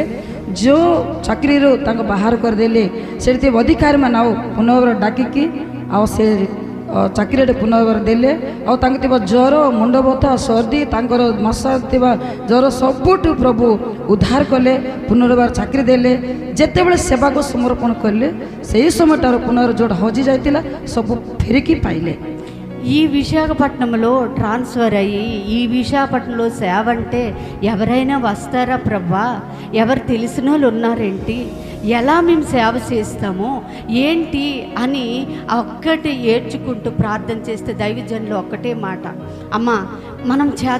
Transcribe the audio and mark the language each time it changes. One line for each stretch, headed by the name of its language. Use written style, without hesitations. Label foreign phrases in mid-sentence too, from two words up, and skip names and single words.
Odia: ଯେଉଁ ଚାକିରିରୁ ତାଙ୍କୁ ବାହାର କରିଦେଲେ ସେଠି ଅଧିକାରୀମାନେ ଆଉ ପୁନର୍ବାର ଡାକିକି ଆଉ ସେ ଚାକିରିରେ ପୁନର୍ବାର ଦେଲେ। ଆଉ ତାଙ୍କୁ ଥିବା ଜ୍ୱର, ମୁଣ୍ଡ ବଥା, ସର୍ଦ୍ଦି, ତାଙ୍କର ମଶା ଥିବା ଜ୍ୱର ସବୁଠୁ ପ୍ରଭୁ ଉଦ୍ଧାର କଲେ, ପୁନର୍ବାର ଚାକିରି ଦେଲେ। ଯେତେବେଳେ ସେବାକୁ ସମର୍ପଣ କଲେ ସେହି ସମୟଟାରୁ ପୁନର୍ବାର ଯେଉଁଟା ହଜି ଯାଇଥିଲା ସବୁ ଫେରିକି ପାଇଲେ।
Telugu: ఈ విశాఖపట్నంలో ట్రాన్స్ఫర్ అయ్యి ఈ విశాఖపట్నంలో సేవ అంటే ఎవరైనా వస్తారా ప్రభా, ఎవరు తెలిసిన వాళ్ళు ఉన్నారేంటి, ఎలా మేము సేవ చేస్తాము ఏంటి అని ఒక్కటి ఏడ్చుకుంటూ ప్రార్థన చేస్తే దైవజనులు ఒక్కటే మాట, అమ్మా మనం